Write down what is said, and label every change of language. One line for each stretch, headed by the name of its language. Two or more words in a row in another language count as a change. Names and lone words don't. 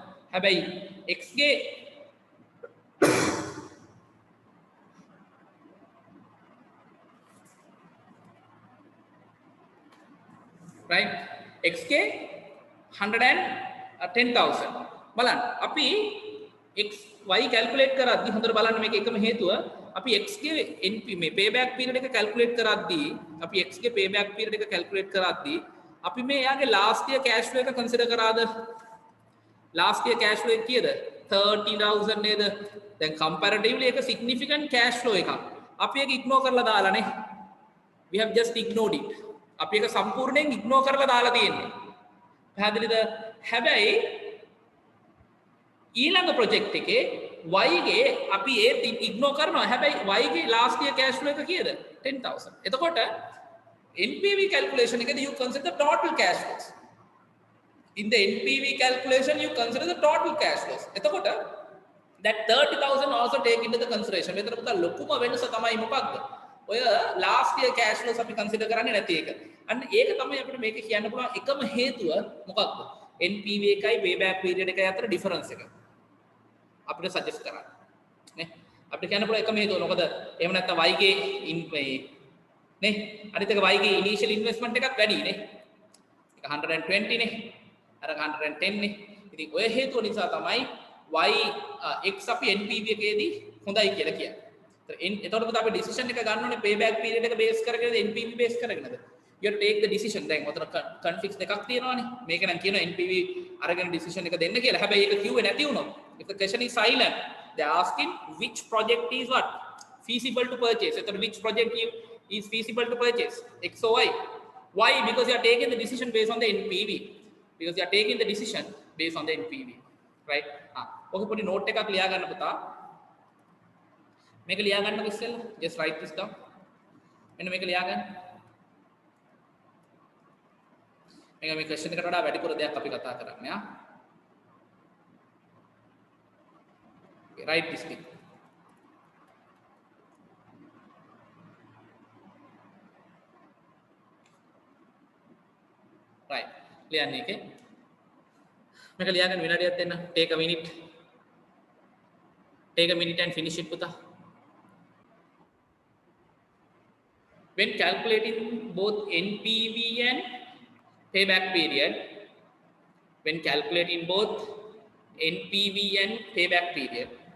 Sinhala: හැබැයි X ගේ right X ගේ 110,000. බලන්න අපි X Y calculate කරද්දී හොඳට බලන්න මේක එකම හේතුව අපි X ගේ NP මේ
English: payback period
Sinhala: එක calculate කරද්දී අපි X ගේ
English: payback period
Sinhala: එක calculate කරද්දී අපි මේ යාගේ
English: last year cash flow
Sinhala: එක consider කරාද?
English: last year cash flow
Sinhala: එක කීයද? 30,000 නේද? දැන් comparatively එක
English: significant cash flow
Sinhala: එකක්. අපි ඒක ignore කරලා දාලානේ.
English: we have just ignored it.
Sinhala: අපි ඒක සම්පූර්ණයෙන් ignore කරලා දාලා තියෙන්නේ. පැහැදිලිද? හැබැයි ඊළඟ project එකේ Y ගේ අපි ඒ ignore කරනවා. හැබැයි Y ගේ
English: last year cash flow
Sinhala: එක කීයද? 10,000. එතකොට
English: NPV calculation
Sinhala: එකදී
English: you consider the total cash flows. In the NPV calculation you consider the total cash flows. එතකොට that 30,000 also take into the consideration.
Sinhala: මෙතන පුතා ලොකුම වෙනස තමයි මොකක්ද? ඔය
English: last year cash flows
Sinhala: අපි consider කරන්නේ නැති එක. අන්න ඒක තමයි අපිට මේක කියන්න පුළුවන් එකම හේතුව මොකක්ද? NPV එකයි
English: payback period
Sinhala: එකයි අතර difference එක. අපිට suggest කරන්න. නේ? අපිට කියන්න පුළුවන් එකම හේතුව. මොකද එහෙම නැත්නම් Y ගේ නේ? අනිත් එක Y ගේ initial investment එකක් වැඩි නේ. ඒක 120 නේ. අර 110 නේ. ඉතින් ඔය හේතුව නිසා තමයි Y X අපි NPV එකේදී හොඳයි කියලා කියන්නේ. එතකොට පුතා අපි decision එක ගන්න ඕනේ
English: payback period
Sinhala: එක base කරගෙනද NPV base කරගෙනද?
English: You have to take the decision.
Sinhala: දැන් ඔතන conflicts දෙකක් තියෙනවානේ. මේක නම් කියනවා NPV අරගෙන decision එක දෙන්න කියලා. හැබැයි ඒක කිව්වේ නැති වුණොත්
English: if the question is silent, they are asking which project is what feasible to purchase. එතකොට which project is feasible to purchase? X or Y? Why? Because you are taking the decision based on the NPV. Because you are taking the decision based on the NPV, right?
Sinhala: ओके पොඩි note එකක් ලියා ගන්න පුතා මේක ලියා ගන්නකො ඉස්සෙල්ලා
English: just write this down
Sinhala: මෙන්න මේක ලියා ගන්න මේක මේ question එකට වඩා වැඩිපුර දෙයක් අපි කතා කරන්නේ ආ
English: okay, write this thing
Sinhala: right ලියන්නේ එකේ මේක ලියා ගන්න විනාඩියක් දෙන්න
English: take a minute and finish it puta when calculating both NPV and payback period when calculating both NPV and payback period